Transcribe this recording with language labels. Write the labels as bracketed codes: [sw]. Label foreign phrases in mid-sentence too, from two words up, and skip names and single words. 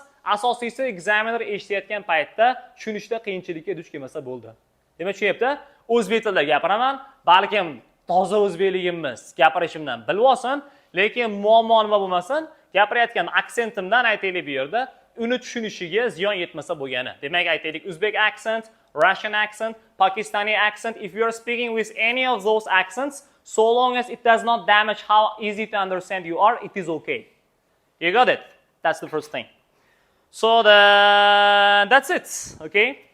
[uz] Asosiysi examiner eshitayotgan paytda tushunishda qiyinchilikka duch kelmasa bo'ldi. Demak, tushunyapti? O'zbek tilida gapiraman, balkim toza o'zbekligimiz gapirishimdan bilib olsin, lekin muammo nima bo'lmasin, gapirayotgan aksentimdan aytaylik bu yerda uni tushunishiga ziyon yetmasa bo'lgani. Demak, aytaylik [en] Uzbek accent, Russian accent, Pakistani accent. If you are speaking with any of those accents, so long as it does not damage how easy to understand you are, it is okay. You got it? That's the first thing. So that's it, okay?